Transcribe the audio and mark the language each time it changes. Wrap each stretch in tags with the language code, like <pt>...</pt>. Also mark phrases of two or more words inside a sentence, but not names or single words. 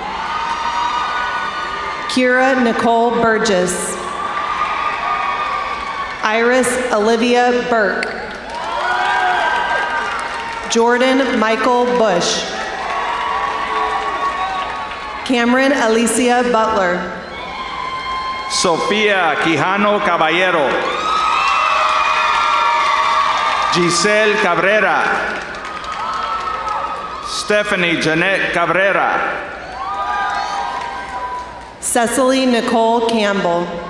<en>Kira Nicole Burgess. Iris Olivia Burke. Jordan Michael Bush. Cameron Alicia Butler. Sofía Quijano Caballero. Giselle Cabrera. Stephanie Jeanette Cabrera. Cecily Nicole Campbell.</en>